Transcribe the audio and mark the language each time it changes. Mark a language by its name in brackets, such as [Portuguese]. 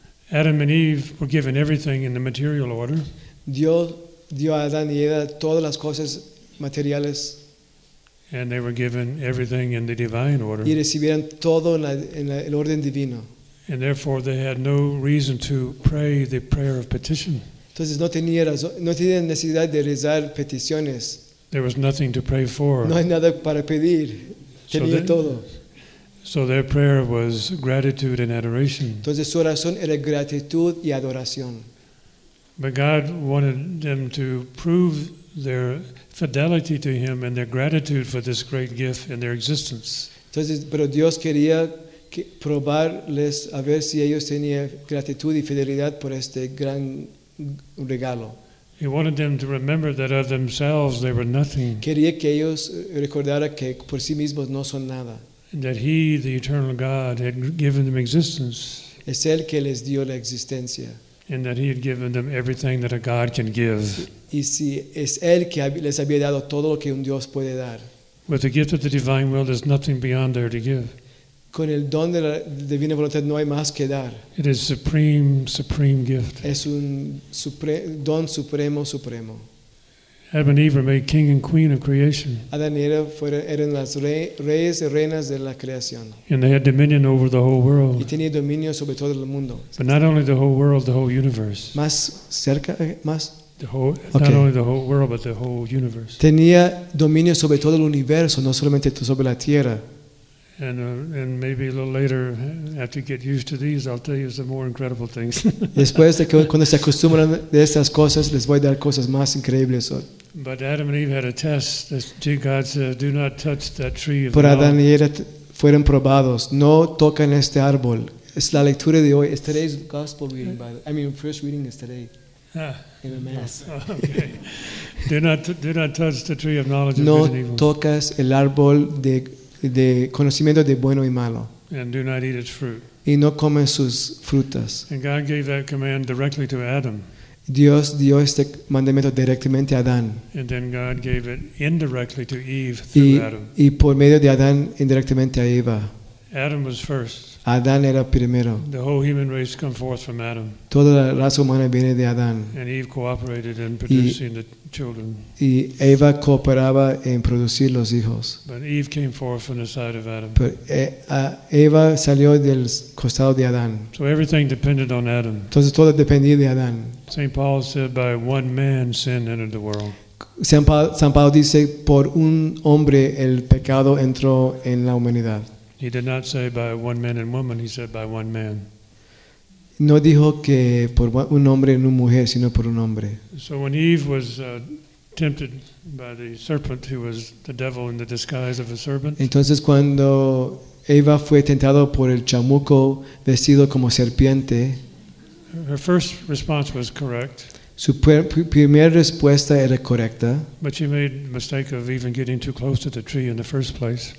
[English] Adam and Eve were given everything in the material order. [Spanish] Dios dio a Adán y Eva todas las cosas materiales. [English] And they were given everything in the divine order. [Spanish] Y recibieron todo en el orden divino. [English] And therefore they had no reason to pray the prayer of petition. [Spanish] Entonces no tenían necesidad de rezar peticiones. [English] There was nothing to pray for. [Spanish] No hay nada para pedir. Tenía todo. [English] So their prayer was gratitude and adoration. [Spanish] Entonces su oración era gratitud y adoración. [English] But God wanted them to prove their fidelity to Him and their gratitude for this great gift in their existence. [Spanish] Entonces, pero Dios quería probarles a ver si ellos tenían gratitud y fidelidad por este gran regalo. [English] He wanted them to remember that of themselves they were nothing. [Spanish] Quería que ellos recordaran que por sí mismos no son nada. [English] That He, the eternal God, had given them existence. [Spanish] Es el que les dio la existencia. [English] And that He had given them everything that a God can give. [Spanish] Y si es el que les había dado todo lo que un Dios puede dar. [English] With the gift of the divine will, there's nothing beyond there to give. [Spanish] Con el don de la divina voluntad no hay más que dar. [English] It is supreme, supreme gift. [Spanish] Es un don supremo, supremo. [English] Adam and Eve were made king and queen of creation. [Spanish] Adán y Eva eran las reyes y reinas de la creación. [English] And they had dominion over the whole world. [Spanish] Y tenían dominio sobre todo el mundo. [English] But not only the whole world, the whole universe. [Spanish] Más cerca, más. [English] The whole, okay. Not only the whole world, but the whole universe. [Spanish] Tenía dominio sobre todo el universo, no solamente sobre la tierra. [English] And maybe a little later, after you get used to these, I'll tell you some more incredible things. [Spanish] Después de que cuando se acostumbran de estas cosas, les voy a dar cosas más increíbles. [English] But Adam and Eve had a test. God said, "Do not touch that tree." [Spanish] Por Adán y Eva fueron probados. No toquen este árbol. Es la lectura de hoy. [English] It's today's gospel reading. First reading is today. In a mess. Okay. Do not touch the tree of knowledge [Spanish] no [English] of good and evil. [Spanish] No tocas el árbol de conocimiento de bueno y malo. [English] And do not eat its fruit. [Spanish] Y no comen sus frutas. [English] And God gave that command directly to Adam. [Spanish] Dios dio este mandamiento directamente a Adán. [English] And then God gave it indirectly to Eve through Adam. [Spanish] Y por medio de Adán indirectamente a Eva. [English] Adam was first. [Spanish] Adán era primero. [English] The whole human race come forth from Adam. [Spanish] Toda la raza humana viene de Adán. [English] And Eve cooperated in producing the children. [Spanish] Y Eva cooperaba en producir los hijos. [English] But Eve came forth from the side of Adam. [Spanish] Eva salió del costado de Adán. [English] So everything depended on Adam. [Spanish] Entonces todo dependía de Adán. [English] St. Paul said, "By one man sin entered the world." [Spanish] San Pablo dice, "Por un hombre el pecado entró en la humanidad." [English] He did not say by one man and woman, he said by one man. [Spanish] No dijo que por un hombre y una mujer, sino por un hombre. [English] So when Eve was tempted by the serpent, who was the devil in the disguise of a serpent. [Spanish] Entonces cuando Eva fue tentado por el chamuco vestido como serpiente. [English] Her first response was correct. [Spanish] Su primera respuesta era correcta. [English] But she made the mistake of even getting too close to the tree in the first place.